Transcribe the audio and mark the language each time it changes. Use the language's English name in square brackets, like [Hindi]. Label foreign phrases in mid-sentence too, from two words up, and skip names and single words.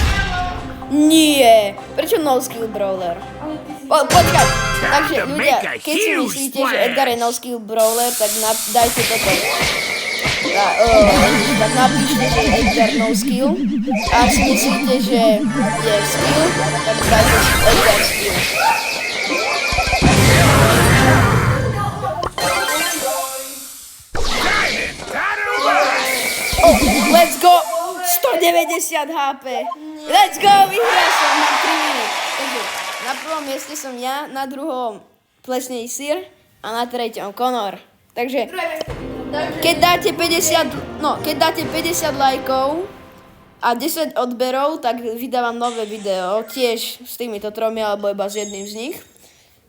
[Slovak] Nie! Prečo [English] no skill brawler? [Slovak] Ale ty si Počkaj, takže to ľudia, [English] make a [Slovak] keď si [English] huge [Slovak] myslíte, že [English] splash. [Slovak] Edgar je [English] no skill brawler, [Slovak] tak dajte toto. Tak napíšte, že je Edgar [English] no skill. [Slovak] A ak si myslíte, že je skill, tak dajte Edgar skill. [English] Diamond, title right. Oh, let's go! 190 HP. Let's go, [Slovak] vyhral som, mám 3 miny. Takže na prvom mieste som ja, na druhom Plesnej Sir a na treťom Conor. Takže keď dáte 50 lajkov a 10 odberov, tak vydávam nové video, tiež s týmito tromi alebo iba s jedným z nich.